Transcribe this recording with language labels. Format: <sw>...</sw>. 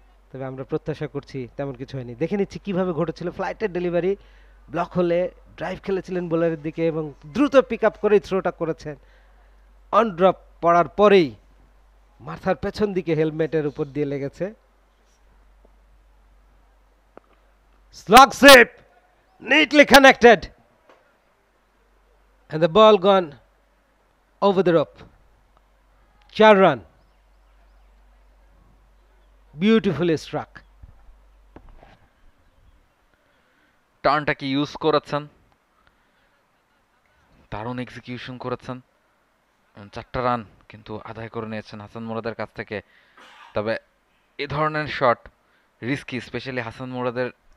<bn>তবে আমরা প্রত্যাশা করছি তেমন কিছু হয়নি। দেখে নিচ্ছি কিভাবে ঘটেছিল। ফ্লাইটের ডেলিভারি, ব্লক হলে ড্রাইভ খেলেছিলেন বোলারের দিকে এবং দ্রুত পিক আপ করেই থ্রোটা করেছেন। অন ড্রপ পড়ার পরেই মাথার পেছন দিকে হেলমেটের উপর দিয়ে লেগেছে।</bn> <en>Slog sip, neatly connected, and the ball gone over the rope. 4 run, beautifully struck.</en> <bn>টার্নটা কি ইউজ করেছেন, দারুণ এক্সিকিউশন করেছেন। 4টা রান কিন্তু আদায় করে নিয়েছেন হাসান মুরাদের কাছ থেকে। তবে এ ধরনের শট রিস্কি, স্পেশালি হাসান মুরাদের।</bn>